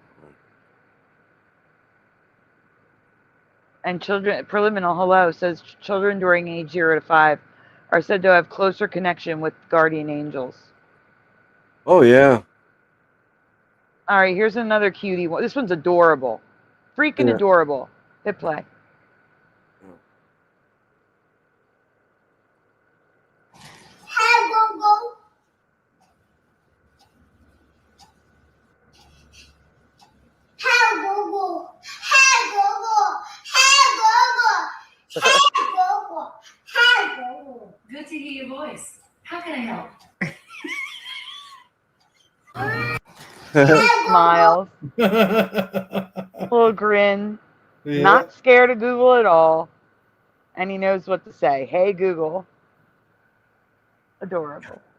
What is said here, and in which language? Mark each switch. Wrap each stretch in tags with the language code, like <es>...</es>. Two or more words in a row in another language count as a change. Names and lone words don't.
<en>And children, Preliminal Hello says children during age 0 to 5 are said to have closer connection with guardian angels. Oh, yeah. All right, here's another cutie one. This one's adorable. Freaking adorable. Hit play. Hi, Gogo. Hi, Gogo. Hi, Gogo. Hi, Gogo. Hi, Gogo. Hi, Gogo. Good to hear your voice. How can I help? Smiles. Little grin. Yeah. Not scared of Google at all. And he knows what to say. Hey, Google. Adorable.</en>